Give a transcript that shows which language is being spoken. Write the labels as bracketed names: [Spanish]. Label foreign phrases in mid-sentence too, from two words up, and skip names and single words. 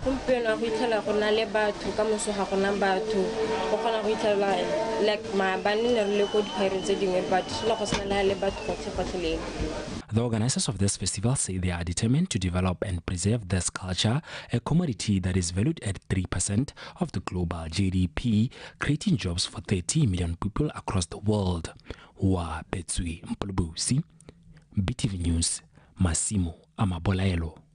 [Tswana] gompieno go itlhela go na le batho ka moso ga gona batho go kgona go itlhela like maabane ne re le ko dikhwaereng tse dingwe but le go sena le batho gotlhe-gotlheleng. [English] The organizers of this festival say they are determined to develop and preserve this culture, a commodity that is valued at 3% of the global GDP, creating jobs for 30 million people across the world. Wa Betsui Mpulubusi, BTV News, Massimo Amabolaelo.